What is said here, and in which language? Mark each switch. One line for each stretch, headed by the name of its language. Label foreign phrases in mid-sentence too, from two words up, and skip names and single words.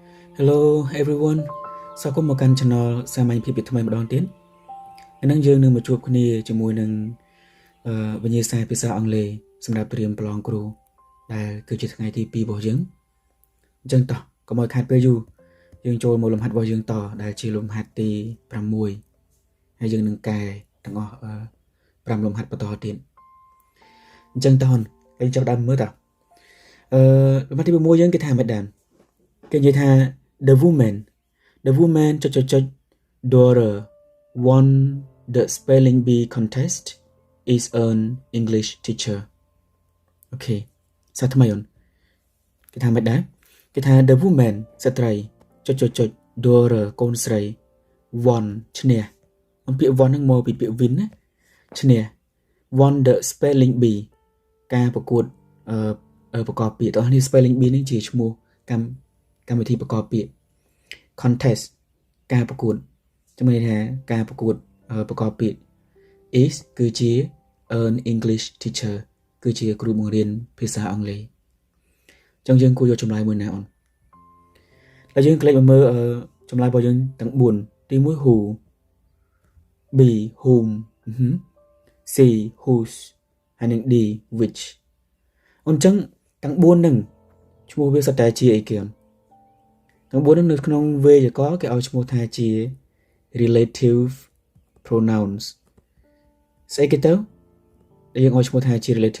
English: Hello everyone
Khmer: សួស្តីមកកាន់ channel សាមញ្ញភាពថ្មីម្ដងទៀតឥឡូវយើងនឹងមកជួបគ្នាជាមួយនឹងវិញ្ញាសាភាសាអង់គ្លេសសម្រាប់ត្រៀមប្រឡងគ្រូដែលគឺជាថ្ងៃទី2របស់យើងអញ្ចឹងតោះកុំឲ្យខាតពេលយូរយើងចូលមកលំហាត់របស់យើងតដែលជាលំហាត់ទី 6ហើយយើងនឹងកែទាំងអស់5លំហាត់បន្តទៀតអញ្ចឹងតោះយើងចាប់ដើមមើលតលំហាត់ទី6យើងគេថាមិនដែរគេនិយាយថា
English: the woman daughter won the spelling bee contest is an English teacher
Khmer: អូខេសាថ្មីអូនគេថាមិនដែរគេថា
English: the woman
Khmer: ស្ត្រី daughter កូនស្រី won ឈ្នះអំពាក្យ won ហ្នឹងមកពីពាក្យ win ណាឈ្នះ
English: won the spelling bee
Khmer: ការប្រកួតប្រ កបពាក្យតោះនេះ
English: spelling bee
Khmer: នេះជាឈ្មោះកម្មវិធីប្រកបពាក្យ contest ការប្រកួតជំនឿថាការប្រកួតប្រកបពាក្យ is គឺជា
English: an English teacher
Khmer: គឺជាគ្រូបង្រៀនភាសាអង់គ្លេសអញ្ចឹងយើងគួរយកចម្លើយមួយណាអូនហើយយើងក្លេកមកមើលចម្លើយរបស់យើងទាំង4ទី1 who B whom C whose ហើយនិង D which អូនអញ្ចឹងទាំង4ហ្នឹងឈ្មោះវាសុទ្ធតែជាអីគេអូនទាំង4ហ្នឹងនៅក្នុងវេយ្យាករណ៍គេឲ្យឈ្មោះថាជា
English: relative pronouns
Khmer: ស្អីគេទៅដែលយើងឲ្យឈ្មោះថាជា relative